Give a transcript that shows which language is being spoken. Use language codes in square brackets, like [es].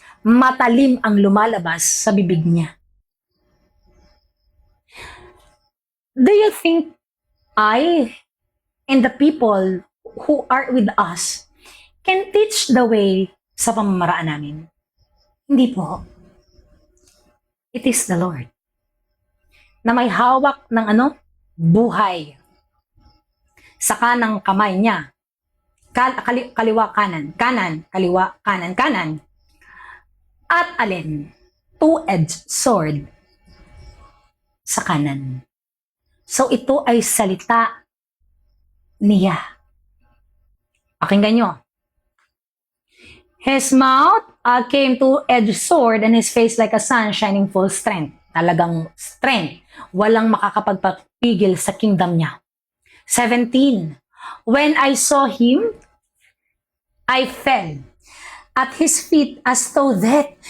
[tl] Matalim ang lumalabas sa bibig niya. [en] Do you think I and the people who are with us can teach the way [tl] sa pamamaraan namin? Hindi po. [en] It is the Lord [tl] na may hawak ng buhay sa kanang kamay niya. Kaliwa, kanan. Kanan, kaliwa, kanan, kanan. At alin? [en] Two-edged sword [tl] sa kanan. So ito ay salita niya. Pakinggan nyo. [en] His mouth came two-edged sword and his face like a sun shining full strength. [tl] Talagang strength. Walang makakapagpapigil sa kingdom niya. 17. [en] When I saw him, I fell at his feet as though that.